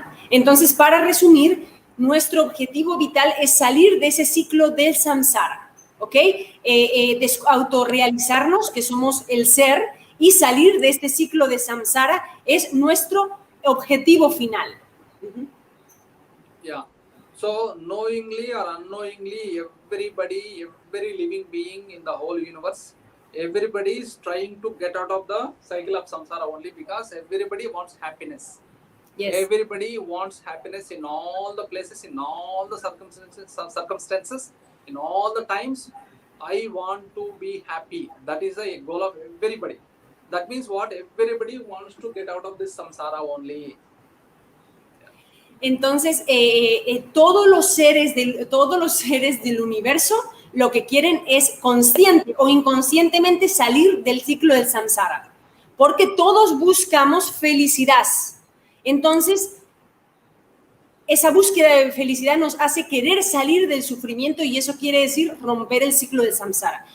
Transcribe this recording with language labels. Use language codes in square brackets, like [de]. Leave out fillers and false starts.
[es] Entonces, para resumir, nuestro objetivo vital es salir de ese ciclo del samsara, ¿ok? Autorrealizarnos, que somos el ser, y salir de este ciclo de samsara es nuestro objetivo final. [en] Yeah. So, knowingly or unknowingly, every living being in the whole universe, everybody is trying to get out of the cycle of samsara only because everybody wants happiness. Yes. Everybody wants happiness in all the places, in all the circumstances, in all the times. I want to be happy. That is the goal of everybody. That means what? Everybody wants to get out of this samsara only. [es] Entonces, todos los seres del universo lo que quieren es consciente o inconscientemente salir del ciclo del samsara. porque todos buscamos felicidad. Entonces, esa búsqueda de felicidad nos hace querer salir del sufrimiento y eso quiere decir romper el ciclo del samsara.